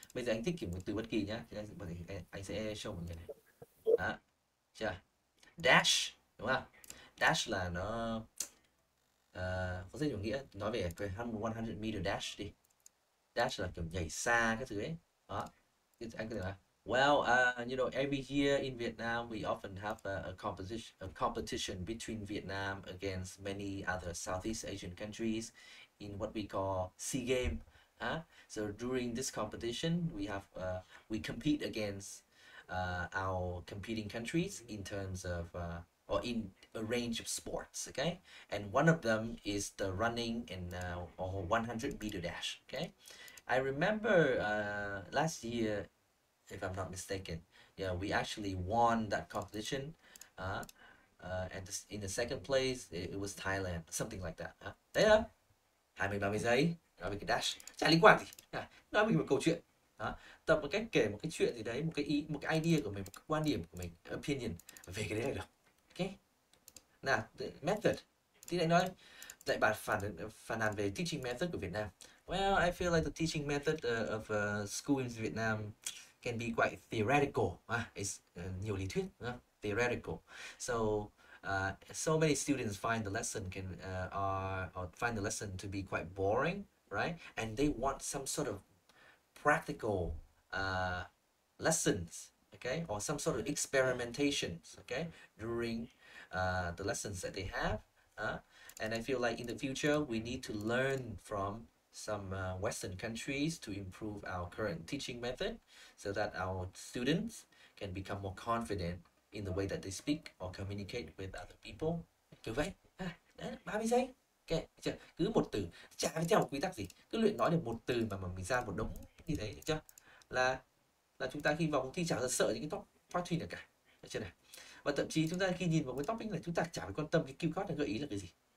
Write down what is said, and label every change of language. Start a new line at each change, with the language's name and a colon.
Vietnamese: Bây giờ anh thích kiểu một từ bất kỳ nhá, thì anh sẽ show mọi người này. Đó. Chà. Dash, đúng không? Dash là nó có rất nhiều nghĩa. Nói về cái 100 meter dash đi. Dash là kiểu nhảy xa cái thứ ấy. Đó. Anh có thể nói
English: well, you know, every year in Vietnam we often have a competition between Vietnam against many other Southeast Asian countries in what we call SEA Game. So during this competition, we compete against our competing countries in terms of or in a range of sports. Okay, and one of them is the running and or 100-meter dash. Okay. I remember last year, if I'm not mistaken, yeah, we actually won that competition. And in the second place, it was Thailand, something like that.
Vietnamese: Đấy đó, 20-30 giây, nói về cái dash, chả liên quan gì. Nói về một câu chuyện. Tập một cách kể một cái chuyện gì đấy, một cái idea của mình, một cái quan điểm của mình, opinion về cái đấy là được. Ok. Nào, method. Thì lại nói, lại bạn phản nàn về teaching method của Việt Nam.
English: Well, I feel like the teaching method of school in Vietnam can be quite theoretical. It's
Vietnamese: nhiều lý thuyết, theoretical.
English: So many students find the lesson or find the lesson to be quite boring, right? And they want some sort of practical lessons, okay, or some sort of experimentations, okay, during the lessons that they have. And I feel like in the future we need to learn from some Western countries to improve our current teaching method so that our students can become more confident in the way that they speak or communicate with other people.
Vietnamese: Kiểu vậy. Đấy, 30 giây. Ok, cứ một từ, chả phải theo một quy tắc gì, cứ luyện nói được một từ mà mình ra một đống như thế, được chưa? Là chúng ta khi vào cuộc thi chả sợ những cái top part 3 nào cả, được chưa này? Và thậm chí chúng ta khi nhìn vào cái topic này, chúng ta chả phải quan tâm cái keyword này gợi ý là cái gì.